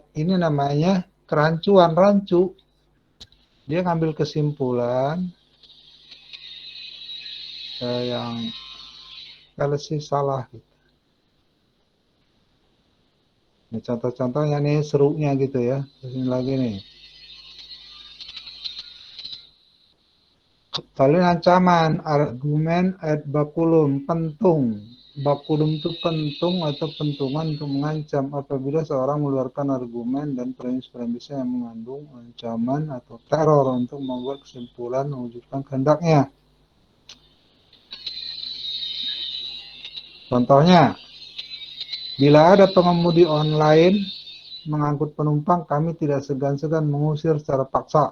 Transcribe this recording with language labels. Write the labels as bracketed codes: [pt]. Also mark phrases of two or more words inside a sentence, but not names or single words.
[id] Ini namanya kerancuan, rancu. Dia ngambil kesimpulan yang kalau sih salah. Ini contoh-contohnya nih, serunya gitu ya. Terus ini lagi nih. Kalian ancaman, argumen [la] ad baculum, [id] pentung. Baculum itu pentung atau pentungan untuk mengancam apabila seorang mengeluarkan argumen dan premis-premisnya yang mengandung ancaman atau teror untuk membuat kesimpulan mewujudkan kehendaknya. Contohnya, bila ada pengemudi online mengangkut penumpang, kami tidak segan-segan mengusir secara paksa.